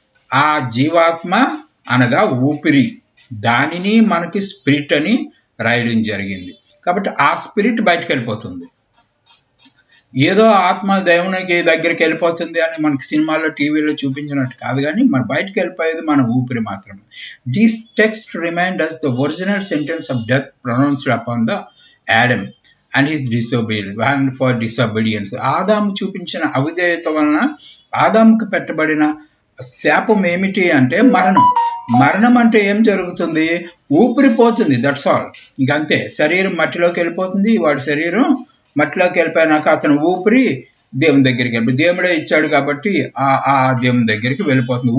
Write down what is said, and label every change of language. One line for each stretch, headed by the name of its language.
Telugu: ఆ జీవాత్మ అనగా ఊపిరి, దానిని మనకి స్పిరిట్ అని రాయడం జరిగింది. కాబట్టి ఆ స్పిరిట్ బయటకు వెళ్ళిపోతుంది. ఏదో ఆత్మ దేవునికి దగ్గరికి వెళ్ళిపోతుంది అని మనకి సినిమాలో టీవీలో చూపించినట్టు కాదు, కానీ మన బయటకు వెళ్ళిపోయేది మన ఊపిరి మాత్రమే.
English: This text remind us the original sentence of death pronounced upon the Adam and his disobedience.
Telugu: ఆదాము చూపించిన అవిధేయత వలన ఆదాముకు పెట్టబడిన శాపం ఏమిటి అంటే మరణం. మరణం అంటే ఏం జరుగుతుంది? ఊపిరిపోతుంది,
English: That's all.
Telugu: ఇంకంతే, శరీరం మట్టిలోకి వెళ్ళిపోతుంది. వాడి శరీరం మట్టిలోకి వెళ్ళిపోయినాక అతను ఊపిరి దేవుని దగ్గరికి వెళ్ళిపోయి, దేవుడే ఇచ్చాడు కాబట్టి ఆ దేవుని దగ్గరికి వెళ్ళిపోతుంది.